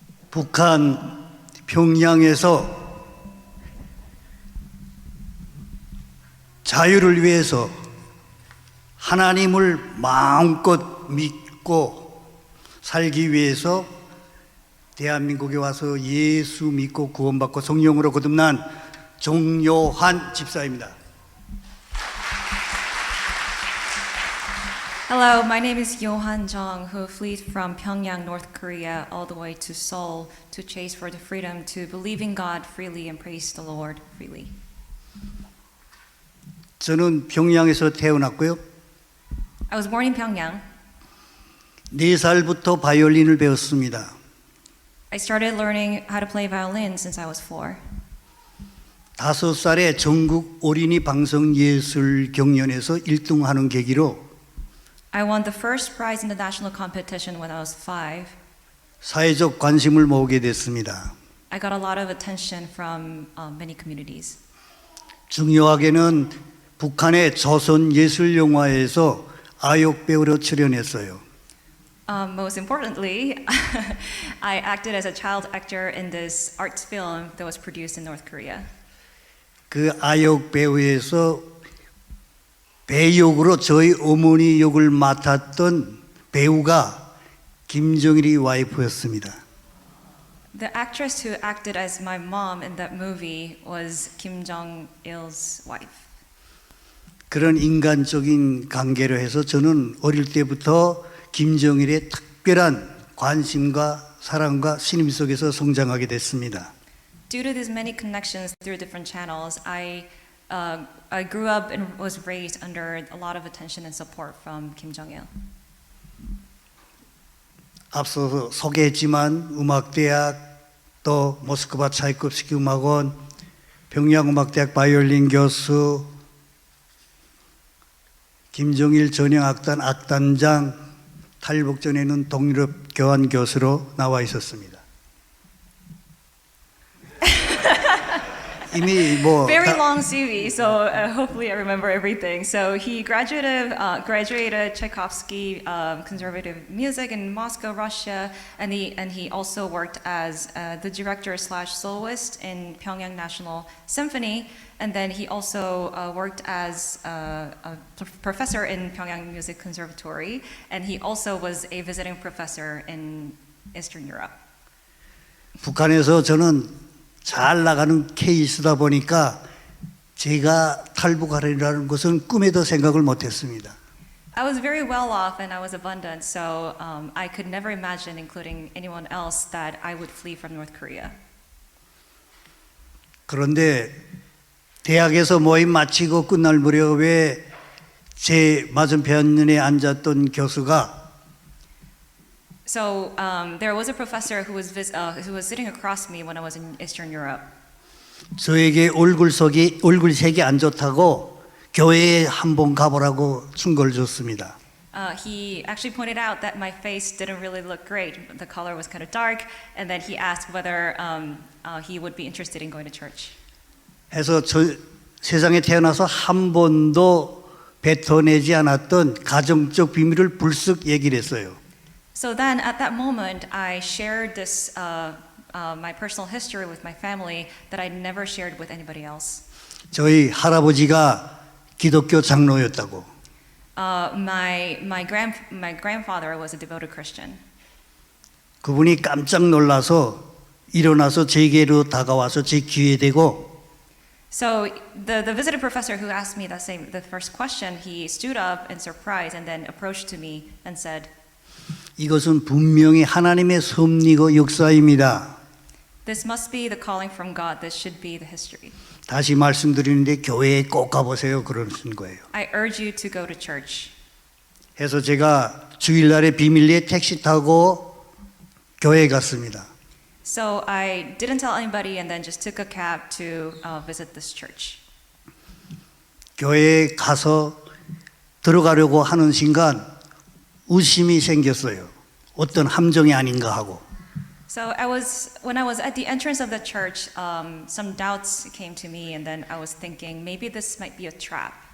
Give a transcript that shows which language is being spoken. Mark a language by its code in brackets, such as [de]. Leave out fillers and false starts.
[ko] 북한 평양에서 자유를 위해서 하나님을 마음껏 믿고 살기 위해서 대한민국에 와서 예수 믿고 구원받고 성령으로 거듭난 정요한 집사입니다. [en] Hello, my name is Johan Jong, who fled from Pyongyang, North Korea, all the way to Seoul to chase for the freedom to believe in God freely and praise the Lord freely. [ko] 저는 평양에서 태어났고요. [en] I was born in Pyongyang. [ko] 4살부터 바이올린을 배웠습니다. [en] I started learning how to play violin since I was 4. [ko] 5살에 전국 어린이 방송 예술 경연에서 1등하는 계기로 [en] I won the first prize in the national competition when I was 5. [ko] 사회적 관심을 모으게 됐습니다. [en] I got a lot of attention from many communities. [ko] 중요하게는 북한의 조선 예술 영화에서 아역 배우로 출연했어요. [en] Most importantly, I acted as a child actor in this arts film that was produced in North Korea. [ko] 그 아역 배우에서 배역으로 저희 어머니 역을 맡았던 배우가 김정일이 와이프였습니다. [en] The actress who acted as my mom in that movie was Kim Jong-il's wife. [ko] 그런 인간적인 관계로 해서 저는 어릴 때부터 김정일의 특별한 관심과 사랑과 신임 속에서 성장하게 됐습니다. [en] Due to these many connections through different channels, I grew up and was raised under a lot of attention and support from Kim Jong-il. [ko] 앞서 소개했지만 음악대학 또 모스크바 차이콥스키 음악원, 평양음악대학 바이올린 교수, 김정일 전형악단 악단장, 탈북 전에는 동유럽 교환 교수로 나와 있었습니다. 이미 뭐 [en] Very long CV, so hopefully I remember everything. So he graduated Tchaikovsky conservative music in Moscow, Russia, and he also worked as the director / soloist in Pyongyang National Symphony, and then he also worked as a professor in Pyongyang Music Conservatory, and he also was a visiting professor in Eastern Europe. [ko] 북한에서 저는 잘 나가는 케이스다 보니까 제가 탈북하리라는 것은 꿈에도 생각을 못했습니다. [en] I was very well off and I was abundant, so I could never imagine, including anyone else, that I would flee from North Korea. [ko] 그런데 대학에서 모임 마치고 끝날 무렵에 제 맞은편에 앉았던 교수가 [en] So there was a professor who was sitting across me when I was in Eastern Europe. [ko] 저에게 얼굴색이 안 좋다고 교회에 한번 가보라고 충고를 줬습니다. [en] He actually pointed out that my face didn't really look great. The color was kind of dark, and then he asked whether he would be interested in going to church. [ko] 해서 세상에 태어나서 한 번도 뱉어내지 않았던 가정적 비밀을 불쑥 얘기를 했어요. [en] So then, at that moment, I shared this my personal history with my family that I never shared with anybody else. [ko] 저희 할아버지가 기독교 장로였다고. [en] My grandfather was a devoted Christian. [ko] 그분이 깜짝 놀라서 일어나서 제게로 다가와서 제 귀에 대고 [en] So the visiting professor who asked me the first question, he stood up in surprise and then approached to me and said, [ko] 이것은 분명히 하나님의 섭리고 역사입니다. [en] "This must be the calling from God. This should be the history. [ko] 다시 말씀드리는데 교회에 꼭 가보세요. 그러신 거예요. [en] I urge you to go to church." [ko] 해서 제가 주일날에 비밀리에 택시 타고 교회에 갔습니다. [en] So I didn't tell anybody and then just took a cab to visit this church. [ko] 교회에 가서 들어가려고 하는 순간 의심이 생겼어요. 어떤 함정이 아닌가 하고. [en] So when I was at the entrance of the church, some doubts came to me, and then I was thinking maybe this might be a trap.